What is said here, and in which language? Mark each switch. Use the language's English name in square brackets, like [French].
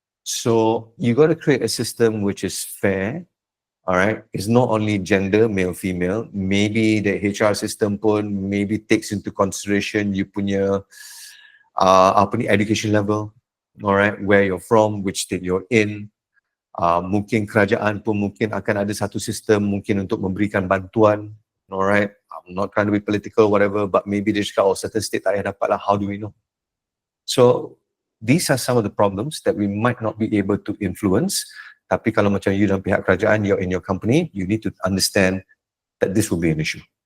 [English] So you got to create a system which is fair. All right, it's not only gender, male, female. Maybe the HR system pun maybe takes into consideration you punya education level. All right, where you're from, which state you're in. [Malay] Mungkin kerajaan pun mungkin akan ada satu sistem mungkin untuk memberikan bantuan. [English] All right, I'm not trying to be political, whatever, but maybe [Malay] dia cakap, [English] certain state [Malay] tak payah dapat lah. [English] How do we know? So these are some of the problems that we might not be able to influence. [Malay] Tapi kalau macam you dalam pihak kerajaan, [English] you're in your company, you need to understand that this will be an issue.